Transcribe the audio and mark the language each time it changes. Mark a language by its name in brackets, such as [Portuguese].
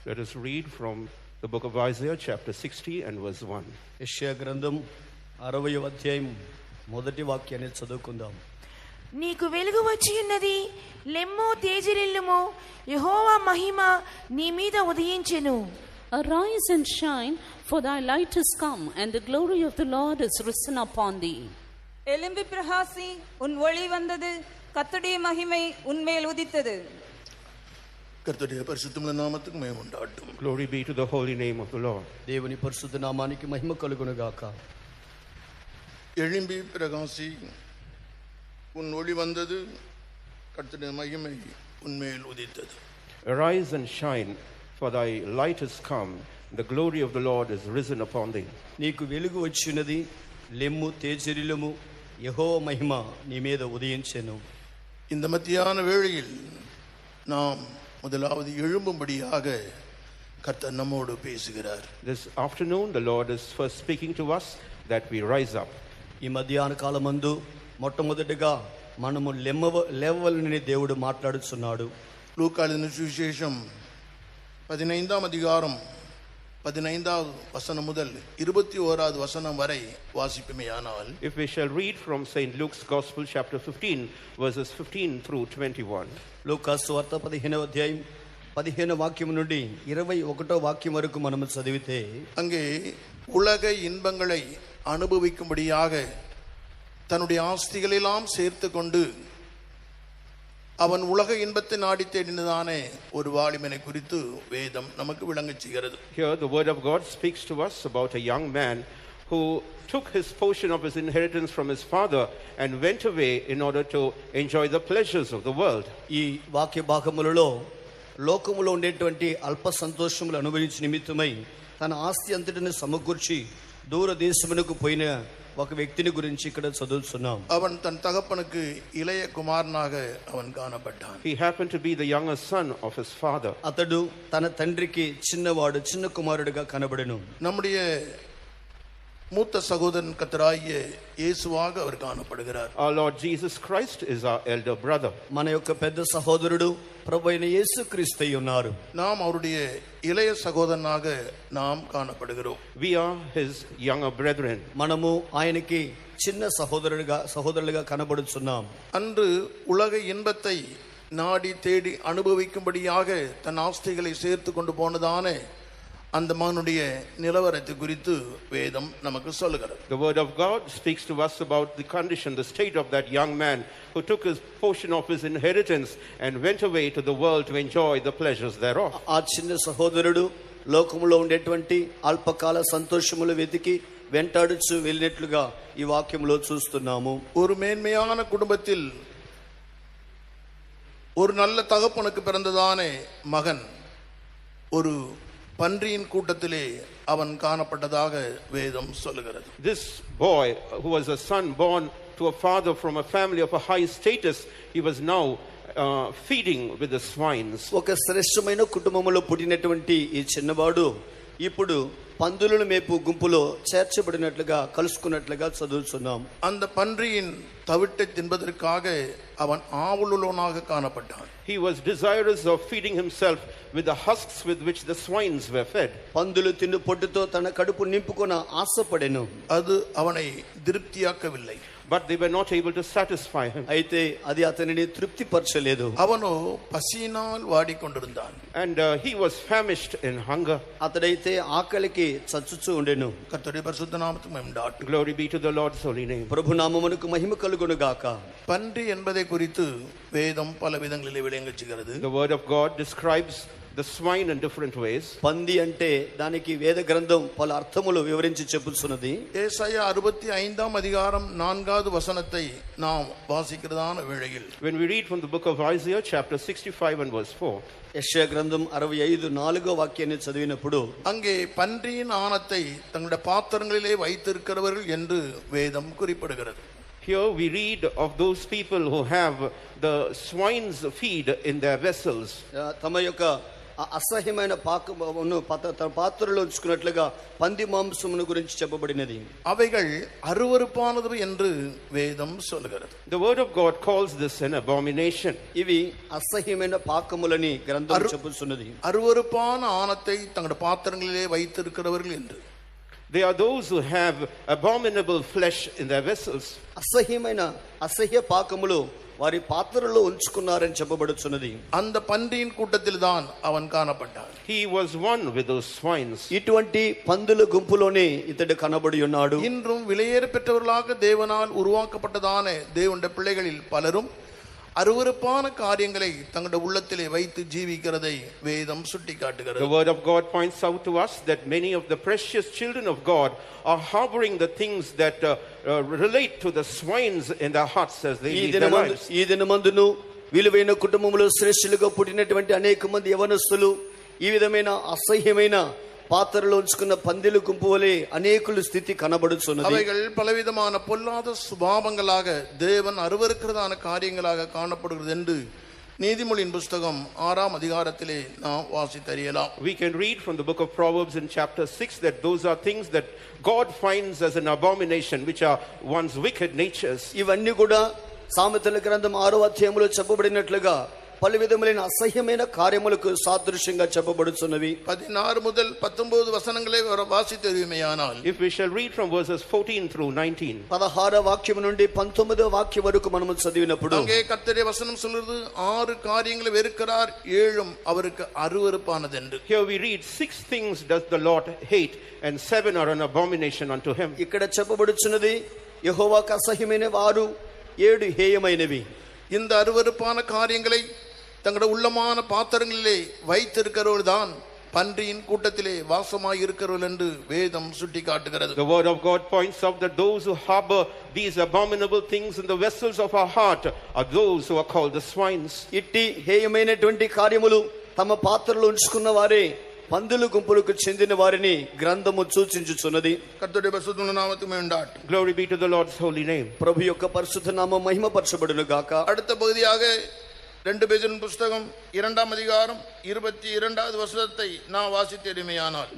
[English] Let us read from the book of Isaiah chapter 60 and verse 1. [Telugu] యెషయా గ్రంథం 60వ అధ్యాయం మొదటి వాక్యాన్ని చదువుకుందాం. నీకు వెలుగు వచ్చి ఉన్నది, లెమ్మో తేజరిల్లుమో, యెహోవా మహిమ నీ మీద ఉదయించెను. [English] Arise and shine, for thy light is come, and the glory of the Lord is risen upon thee. [Tamil] எலும்பி பிரகாசி, உன் ஒளி வந்தது, கர்த்தருடைய மகிமை உன்மேல் உதித்தது. கர்த்தருடைய பரிசுத்தமுள்ள நாமத்துக்கு மகிமை உண்டாகட்டும். [English] Glory be to the holy name of the Lord. [Telugu] దేవుని పరిశుద్ధ నామానికి మహిమ కలుగును గాక. [Tamil] எழும்பி பிரகாசி, உன் ஒளி வந்தது, கர்த்தருடைய மகிமை உன்மேல் உதித்தது. [English] Arise and shine, for thy light is come, the glory of the Lord is risen upon thee. [Telugu] నీకు వెలుగు వచ్చినది, లెమ్ము తేజరిల్లుము, యెహోవా మహిమ నీ మీద ఉదయించెను. [Tamil] இந்த மத்தியான வேளையில் நாம் முதலாவது எழும்பும்படியாக கர்த்தர் நம்மோடு பேசுகிறார். [English] This afternoon the Lord is first speaking to us that we rise up. [Telugu] ఈ మధ్యాహ్న కాలమందు మొట్టమొదటిగా మనము లేవవలనని దేవుడు మాట్లాడుచున్నాడు. [Tamil] லூக்கா எழுதின சுவிசேஷம் 15ஆம் அதிகாரம் 15வது வசனம் முதல் 21வது வசனம் வரை வாசிப்போமேயானால், [English] If we shall read from St. Luke's Gospel chapter 15 verses 15 through 21. [Telugu] లూకా సువార్త 15వ అధ్యాయం 15వ వాక్యం నుండి 21వ వాక్యం వరకు మనము చదివితే, [Tamil] அங்கே உலக இன்பங்களை அனுபவிக்கும்படியாக தன்னுடைய ஆஸ்திகளெல்லாம் சேர்த்து கொண்டு அவன் உலக இன்பத்தை நாடி தேடினதானே ஒரு வாலிபனை குறித்து வேதம் நமக்கு விளங்கச் செய்கிறது. [English] Here the word of God speaks to us about a young man who took his portion of his inheritance from his father and went away in order to enjoy the pleasures of the world. [Telugu] ఈ వాక్య భాగములలో లోకములో ఉండేటువంటి అల్ప సంతోషములు అనుభవించే నిమిత్తమై తన ఆస్తి అంతటిని సమకూర్చి దూర దేశమునకు పోయిన ఒక వ్యక్తిని గురించి ఇక్కడ చదువుతున్నాం. [Tamil] அவன் தன் தகப்பனுக்கு இளைய குமாரனாக அவன் காணப்பட்டான். [English] He happened to be the younger son of his father. [Telugu] అతడు తన తండ్రికి చిన్నవాడు, చిన్న కుమారుడిగా కనబడెను. [Tamil] நம்முடைய மூத்த சகோதரன் கர்த்தராகிய இயேசுவாக அவர் காணப்படுகிறார். [English] Our Lord Jesus Christ is our elder brother. [Telugu] మన యొక్క పెద్ద సహోదరుడు ప్రభువైన యేసుక్రీస్తు ఉన్నారు. [Tamil] நாம் அவருடைய இளைய சகோதரனாக நாம் காணப்படுகிறோம். [English] We are his younger brethren. [Telugu] మనము ఆయనకి చిన్న సహోదరులుగా కనబడుచున్నాం. [Tamil] அன்று உலக இன்பத்தை நாடி தேடி அனுபவிக்கும்படியாக தன் ஆஸ்திகளை சேர்த்து கொண்டு போனதானே அந்த மகனுடைய நிலவரத்தை குறித்து வேதம் நமக்கு சொல்லுகிறது. [English] The word of God speaks to us about the condition, the state of that young man who took his portion of his inheritance and went away to the world to enjoy the pleasures thereof. [Telugu] ఆ చిన్న సహోదరుడు లోకములో ఉండేటువంటి అల్పకాల సంతోషములు వెతికి వెంటాడుచు వెళ్ళినట్లుగా ఈ వాక్యంలో చూస్తున్నాము. [Tamil] ஒரு மேன்மையான குடும்பத்தில் ஒரு நல்ல தகப்பனுக்கு பிறந்ததானே மகன் ஒரு பன்றியின் கூட்டத்திலே அவன் காணப்பட்டதாக வேதம் சொல்லுகிறது. [English] This boy who was a son born to a father from a family of a high status, he was now feeding with the swines. [Telugu] ఒక శ్రేష్టమైన కుటుంబములో పుట్టినటువంటి ఈ చిన్నవాడు ఇప్పుడు పందులను మేపు గుంపులో చేర్చబడినట్లుగా కలుసుకున్నట్లుగా చదువుతున్నాం. [Tamil] அந்த பன்றியின் தவிட்டை தின்பதற்காக அவன் ஆவலுள்ளவனாக காணப்பட்டான். [English] He was desirous of feeding himself with the husks with which the swines were fed. [Telugu] పందులు తిన్ను పొట్టుతో తన కడుపు నింపుకొన ఆశపడెను. [Tamil] அது அவனை திருப்தியாக்கவில்லை. [English] But they were not able to satisfy him. [Telugu] అయితే అది అతనిని తృప్తిపరచలేదు. [Tamil] அவனோ பசியினால் వాడికొండిరుందాன். [English] And he was famished in hunger. [Telugu] అతడైతే ఆకలికి చచ్చుచూ ఉండెను. [Tamil] கர்த்தருடைய பரிசுத்த நாமத்துக்கு மகிமை உண்டாகட்டும். [English] Glory be to the Lord's holy name. [Telugu] ప్రభు నామమునకు మహిమ కలుగును గాక. [Tamil] பன்றி என்பதை குறித்து வேதம் பல விதங்களிலே விளங்கச் செய்கிறது. [English] The word of God describes the swine in different ways. [Telugu] పంది అంటే దానికి వేద గ్రంథం పలు అర్థములు వివరించి చెప్పుచున్నది. [Tamil] ஏசாயா 65ஆம் அதிகாரம் 4வது வசனத்தை நாம் வாசிக்கிறதான வேளையில், [English] When we read from the book of Isaiah chapter 65 and verse 4, [Telugu] యెషయా గ్రంథం 65:4వ వాక్యాన్ని చదివినప్పుడు [Tamil] அங்கே பன்றியின் ஆணத்தை தங்களுடைய பாத்திரங்களிலே வைத்திருக்கிறவர்கள் என்று வேதம் குறிப்பிடுகிறது. [English] here we read of those people who have the swine's feed in their vessels. [Telugu] తమ యొక్క అసహ్యమైన పాకమును తన పాత్రలో ఉంచుకున్నట్లుగా పంది మాంసమును గురించి చెప్పబడినది. [Tamil] అவைகள் అருవருப்பானது என்று వేదం சொல்கிறது. [English] The word of God calls this an abomination. [Telugu] ఇవి అసహ్యమైన పాకములని గ్రంథం చెప్పుచున్నది. [Tamil] అరువరుపాன ఆనத்தை தங்களுடைய பாத்திரங்களிலே வைத்திருக்கிறவர்கள் என்று. [English] They are those who have abominable flesh in their vessels. [Telugu] అసహ్య పాకములు వారి పాత్రలో ఉంచుకున్నారని చెప్పబడుచున్నది. [Tamil] அந்த பன்றியின் கூட்டத்தில் தான் அவன் காணப்பட்டான். [English] He was one with those swines. [Telugu] ఇటువంటి పందుల గుంపులోనే ఇతడు కనబడి ఉన్నాడు. [Tamil] இன்றும் விலையேற பெற்றவர்களாக தேவனால் உருவாக்கப்பட்டதான தேவனுடைய பிள்ளைகளில் பலரும் அருவருப்பான காரியங்களை தங்களுடைய உள்ளத்திலே வைத்து ஜீவிக்கிறதை வேதம் சுட்டிக்காட்டுகிறது. [English] The word of God points out to us that many of the precious children of God are harboring the things that relate to the swines in their hearts as they live their lives. [Telugu] ఈ దినమందును విలువైన కుటుంబములో శ్రేష్ఠులుగా పుట్టినటువంటి అనేక మంది యవనస్తులు ఈ విధమైన అసహ్యమైన పాత్రలో ఉంచుకున్న పందిల గుంపు వలె అనేకుల స్థితి కనబడుచున్నది. [Tamil] அவைகள் பலவிதமான பொல்லாத சுபாவங்களாக தேவன் அருவருக்கிறதான காரியங்களாக காணப்படுகிறது என்று நீதிமொழியின் புத்தகம் 6ஆம் அதிகாரத்திலே நாம் வாசித்தறியலாம். [English] We can read from the book of Proverbs in chapter 6 that those are things that God finds as an abomination, which are one's wicked natures. [Telugu] ఇవన్నీ కూడా సామెతల గ్రంథం 6వ అధ్యాయంలో చెప్పబడినట్లుగా పలు విధములైన అసహ్యమైన కార్యములకు సాదృశ్యంగా చెప్పబడుచున్నవి. [Tamil] 16 முதல் 19 వచనங்களை వాసితేమేయానాల్. [English] If we shall read from verses 14 through 19. [Telugu] 16వ వాక్యం నుండి 19వ వాక్యం వరకు మనము చదివినప్పుడు [Tamil] அங்கே கர்த்தருடைய வசனம் சொல்லுது 6 காரியங்களை வெறுக்கிறார் 7 அவருக்கு அருவருப்பானது என்று. [English] Here we read 6 things does the Lord hate and 7 are an abomination unto him. [Telugu] ఇక్కడ చెప్పబడుచున్నది యెహోవాకు అసహ్యమైన వారు 7 హేయమైనవి. [Tamil] இந்த அருவருப்பான காரியங்களை தங்களுடைய உள்ளமான பாத்திரங்களிலே வைத்திருக்கிறவர்கள் தான் பன்றியின் கூட்டத்திலே வாசமாய் இருக்கிறவர்கள் என்று வேதம் சுட்டிக்காட்டுகிறது. [English] The word of God points out that those who harbor these abominable things in the vessels of our heart are those who are called the swines. [Telugu] ఇట్టి హేయమైనటువంటి కార్యములు తమ పాత్రలో ఉంచుకున్న వారే పందుల గుంపులకు చెందిన వారిని గ్రంథము సూచించుచున్నది. [Tamil] కర్తరుடைய பரிசுத்த நாமத்துக்கு உண்டாகட்டும். [English] Glory be to the Lord's holy name. [Telugu] ప్రభు యొక్క పరిశుద్ధ నామం మహిమపరచబడును గాక. [Tamil] அடுத்த பகுதியாக 2 பேதுரு புத்தகம் 2ஆம் அதிகாரம் 22வது வசனத்தை நான் வாசித்தேமையானால்.